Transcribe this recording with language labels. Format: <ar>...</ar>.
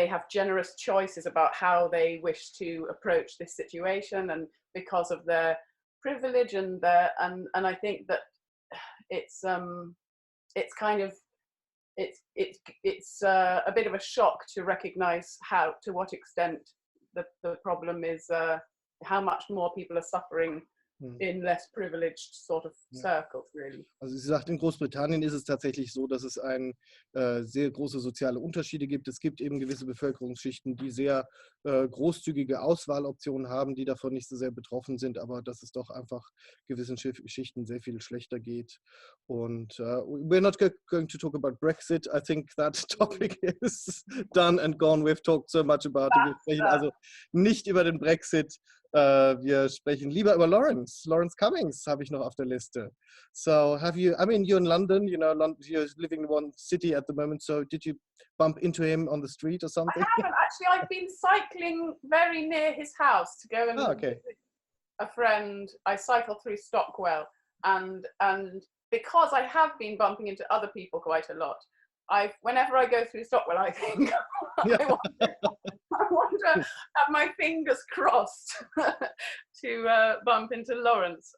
<en>generous choices about how they wish to approach this situation, and because of their privilege and I think that it's kind of it's a bit of a shock to recognize to what extent the problem is, how much more people are suffering in less privileged sort of circles, really.</en> <de>Also sie sagt, in Großbritannien ist es tatsächlich so, dass es sehr große soziale Unterschiede gibt. Es gibt eben gewisse Bevölkerungsschichten, die sehr großzügige Auswahloptionen haben, die davon nicht so sehr betroffen sind, aber dass es doch einfach gewissen Schichten sehr viel schlechter geht.</de> <en>Und we're not going to talk about Brexit. I think that topic is done and gone. We've talked so much about it.</en> <de>Wir sprechen also nicht über den Brexit. Wir sprechen lieber über Lawrence Cummings habe ich noch auf der Liste.</de> <en>So you're in London, you're living in one city at the moment, so did you bump into him on the street or something? I haven't actually. I've been cycling very near his house to go and visit a friend. I cycle through Stockwell, and because I have been bumping into other people quite a lot, whenever I go through Stockwell, I think I want to have my fingers crossed to bump into Lawrence.</en>